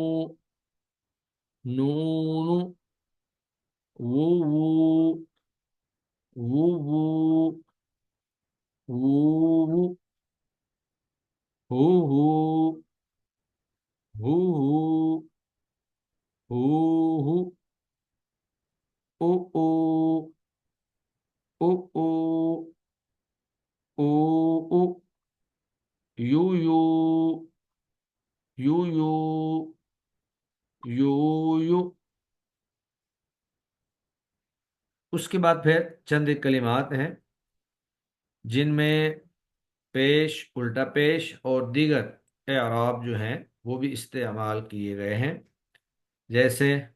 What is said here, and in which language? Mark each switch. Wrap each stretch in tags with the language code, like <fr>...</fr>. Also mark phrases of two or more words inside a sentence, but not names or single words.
<ur>نونو وو وو وو وو وو وو ہو ہو ہو ہو ہو ہو او او او او او او یو یو یو یو یو یو اس کے بعد پھر چند ایک کلمات ہیں جن میں پیش الٹا پیش اور دیگر اعراب جو ہیں وہ بھی استعمال کیے گئے ہیں، جیسے</ur>